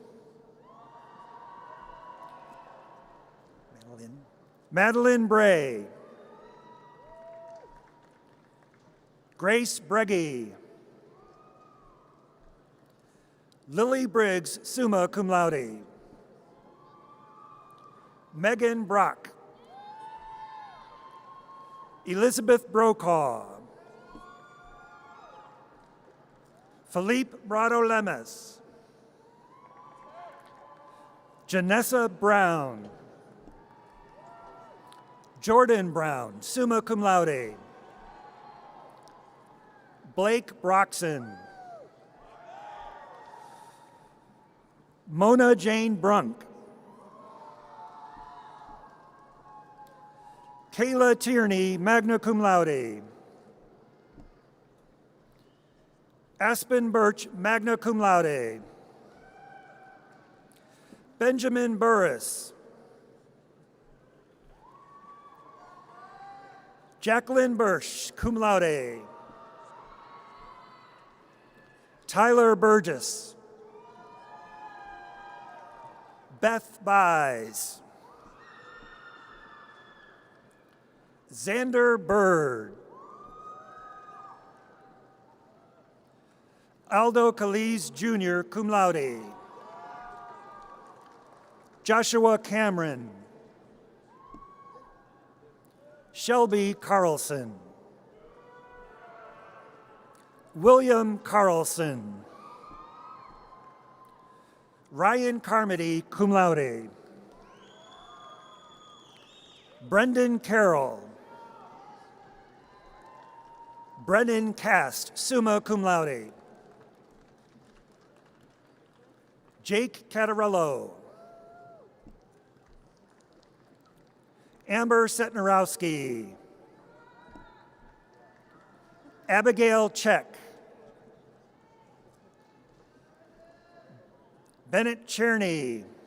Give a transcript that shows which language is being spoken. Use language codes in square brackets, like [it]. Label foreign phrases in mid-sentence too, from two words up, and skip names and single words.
[en] Madeline Bray. Grace Breggy. Lily Briggs, [la] summa cum laude. [en] Megan Brock. Elizabeth Brokaw. Philippe Brado Lemes. Janessa Brown. Jordan Brown, [la] summa cum laude. [en] Blake Broxson. Mona Jane Brunk. Kayla Tierney, [la] magna cum laude. [en] Aspen Birch, [la] magna cum laude. [en] Benjamin Burris. Jacqueline Bursch, [la] cum laude. [en] Tyler Burgess. Beth Buys. Xander Bird. Aldo Calise Jr., [la] cum laude. [en] Joshua Cameron. Shelby Carlson. William Carlson. Ryan Carmody, [la] cum laude. [en] Brendan Carroll. Brennan Cast, [la] summa cum laude. [en] Jake Catarello. Amber Setnarowski. Abigail Check. Bennett Cherney.